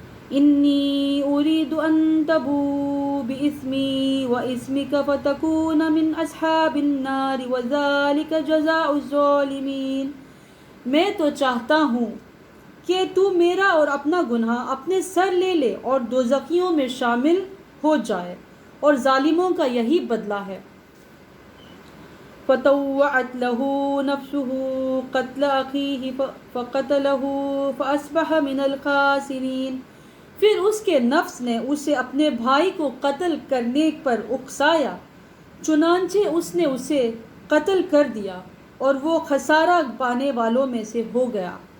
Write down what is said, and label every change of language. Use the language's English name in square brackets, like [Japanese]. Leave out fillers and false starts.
[Arabic] انی اريد ان تبوء باسمی واسمک فتکون من اصحاب النار وذلک جزاء الظالمین. [Urdu] میں تو چاہتا ہوں کہ تو میرا اور اپنا گناہ اپنے سر لے لے اور دوزخیوں میں شامل ہو جائے اور ظالموں کا یہی بدلہ ہے. [Arabic] فطوعت له نفسه قتل اخيه فقتله فاصبح من الخاسرین. [Urdu] پھر اس کے نفس نے اسے اپنے بھائی کو قتل کرنے پر اکسایا چنانچہ اس نے اسے قتل کر دیا اور وہ خسارہ پانے والوں میں سے ہو گیا.